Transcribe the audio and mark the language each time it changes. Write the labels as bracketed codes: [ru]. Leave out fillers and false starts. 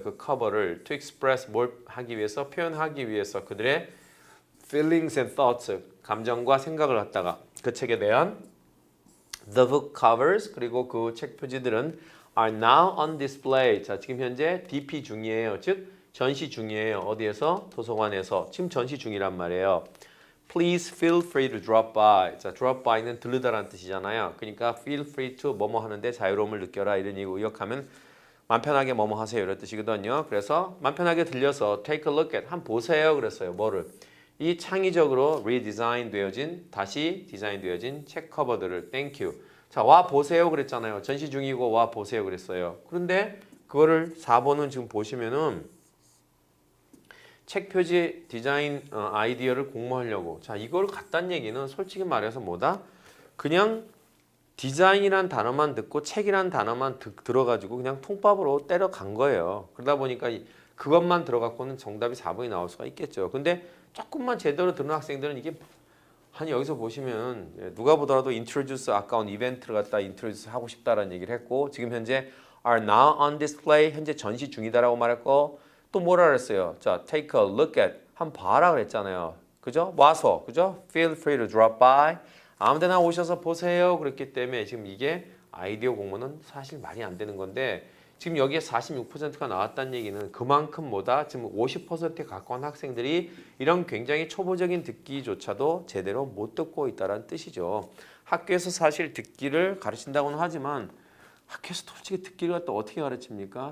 [ko] 그 커버를 [en] to express [ko] 뭘 하기 위해서, 표현하기 위해서 그들의 [en] feelings and thoughts, [ko] 감정과 생각을 갖다가 그 책에 대한 [en] the book covers [ko] 그리고 그 책 표지들은 [en] are now on display. [ko] 자, 지금 현재 DP 중이에요. 즉 전시 중이에요. 어디에서? 도서관에서. 지금 전시 중이란 말이에요. [en] Please feel free to drop by. [ko] 자, drop by는 들르다라는 뜻이잖아요. 그러니까 feel free to 뭐뭐 하는데 자유로움을 느껴라 이런 얘기고 의역하면 맘 편하게 뭐뭐 하세요 이런 뜻이거든요. 그래서 맘 편하게 들려서 [en] take a look at [ko] 한번 보세요 그랬어요. 뭐를? 이 창의적으로 리디자인 되어진 다시 디자인 되어진 책 커버들을 [en] Thank you. [ko] 자, 와 보세요 그랬잖아요. 전시 중이고 와 보세요 그랬어요. 그런데 그거를 4번은 지금 보시면은 책 표지 디자인 아이디어를 공모하려고. 자, 이걸 갖다는 얘기는 솔직히 말해서 뭐다? 그냥 디자인이란 단어만 듣고 책이란 단어만 들어가지고 그냥 통밥으로 때려간 거예요. 그러다 보니까 그것만 들어갖고는 정답이 4번이 나올 수가 있겠죠. 근데 조금만 제대로 듣는 학생들은 이게 아니 여기서 보시면 누가 보더라도 introduce 아까운 이벤트를 갖다 introduce 하고 싶다라는 얘기를 했고 지금 현재 [en] are now on display [ko] 현재 전시 중이다라고 말했고 또 뭐라 그랬어요? 자, [en] take a look at [ko] 한번 봐라 그랬잖아요. 그죠? 와서 그죠? [en] Feel free to drop by [ko] 아무데나 오셔서 보세요. 그랬기 때문에 지금 이게 아이디어 공모는 사실 말이 안 되는 건데 지금 여기에 46%가 나왔다는 얘기는 그만큼 뭐다? 지금 50%에 가까운 학생들이 이런 굉장히 초보적인 듣기조차도 제대로 못 듣고 있다는 뜻이죠. 학교에서 사실 듣기를 가르친다고는 하지만 학교에서 솔직히 듣기를 또 어떻게 가르칩니까?